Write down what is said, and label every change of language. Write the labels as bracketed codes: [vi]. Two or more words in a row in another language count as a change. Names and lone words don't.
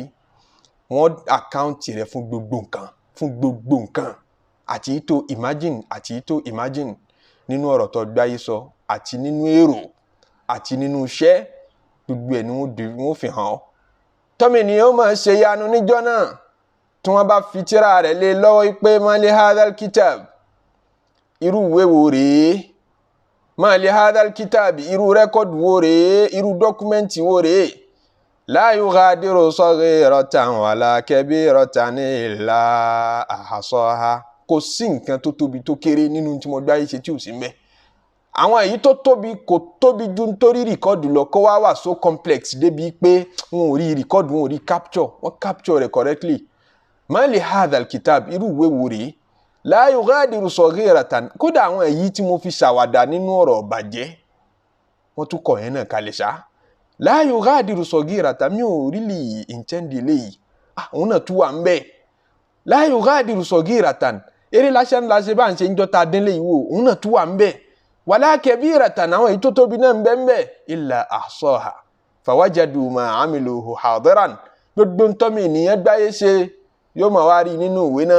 [yo] Wọ́n àkáǹtì rẹ̀ fún gbogbo nǹkan, àti tó imagine, àti tó imagine nínú ọ̀rọ̀ tó gbáyé sọ, àti nínú èrò, àti nínú iṣẹ́, gbogbo ẹ̀ ni wọ́n fi hàn ọ́. Tọ́mì ni ó máa ṣe yanu níjọ́ náà tí wọ́n bá fi tírà rẹ̀ lé lọ́wọ́ pé [ar] مال هذا الكتاب, [yo] irú ìwé wo rèé? [ar] مال هذا الكتاب, [yo] irú rẹ́kọ̀dù wo rèé? Irú dọ́kúmẹ́ǹtì wo rèé? [ar] لا يغادر صغيرة ولا كبيرة إلا أحصاها. [yo] Kò sí nǹkan tó tóbi tó kéré nínú tí mo gbáyé ṣe tí ò sí ńbẹ̀. Àwọn èyí tó tóbi kò tóbi ju nítorí rìkọ́dù lọ, kó wá wà [en] so complex [yo] débi pé wọn ò rí rìkọ́dù, wọn ò rí capture, wọn capture rẹ̀ correctly. [ar] مال هذا الكتاب, [yo] irú ìwé wo rèé? [ar] لا يغادر صغيرة. [yo] Kódà àwọn èyí tí mo fi ṣàwàdà nínú ọ̀rọ̀ ọ̀bàjẹ́, wọ́n tún kọ̀ yẹn náà kalẹ̀ ṣá. [ar] لا يغادر صغيرة, [yo] mi ò [en] really intend [yo] eléyìí. Òun náà tún wà ń bẹ̀. [ar] لا يغادر صغيرة, [yo] eré lásán láṣẹ bá ń ṣe ń jọta dínlé ìwò, òun náà tún wà ń bẹ̀. [ar] ولا كبيرة, [yo] àwọn èyí tó tóbi náà ń bẹ ń bẹ̀. [ar] إلا أحصاها فوجدوا ما عمله حاضرا. [yo] Gbogbo ntọ́mi ènìyàn gbáyé ṣe yóò máa wá rí nínú ìwé náà.